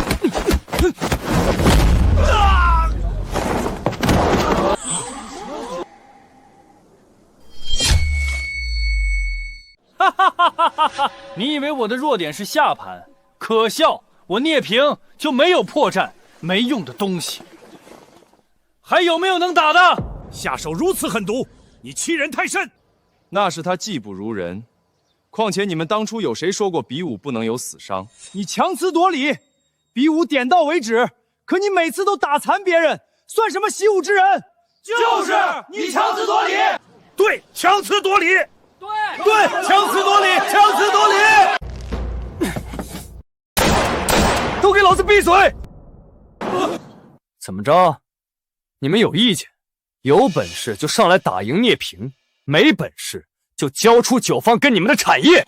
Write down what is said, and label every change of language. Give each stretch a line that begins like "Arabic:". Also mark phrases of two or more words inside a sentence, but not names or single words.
Chinese: 哈哈哈哈哈！你以為我的弱點是下盤？可笑！我聶平就沒有破綻，沒用的東西。還有沒有能打的？下手如此狠毒，你欺人太甚。那是他技不如人。況且你們當初有誰說過比武不能有死傷？你強詞奪理，比武點到為止。可你每次都打殘別人，算什麼習武之人？就是你強詞奪理。對，強理。对，强词夺理，强词夺理！都给老子闭嘴！怎么着？你们有意见？有本事就上来打赢聂平，没本事就交出九方跟你们的产业。